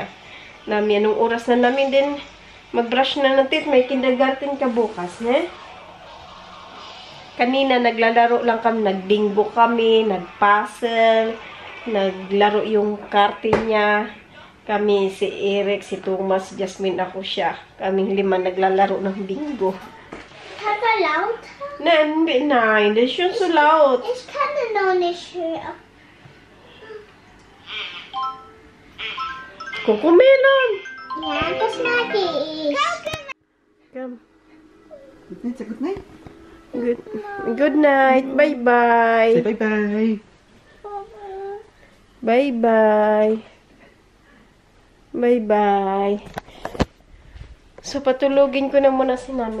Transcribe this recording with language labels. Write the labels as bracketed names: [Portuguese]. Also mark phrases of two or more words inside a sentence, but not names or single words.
[Filipino] Nami, anong oras na namin din mag-brush na ng teeth, may kindergarten ka bukas, he? Kanina naglalaro lang kami, nag-bingo kami, nag-puzzle, naglaro yung karte niya. Kami, si Eric, si Thomas, Jasmine, ako siya. Kaming 5 naglalaro ng bingo. [German] Kann er laut? Nein, das ist schon so laut. Ich kann ihn noch nicht hören. Kokomelon. Ja, das mag ich. [English] Come. Good night, say good night. Good night. Bye-bye. Say bye-bye. Bye-bye. Bye-bye. [Filipino] So, patulugin ko na muna si Nami.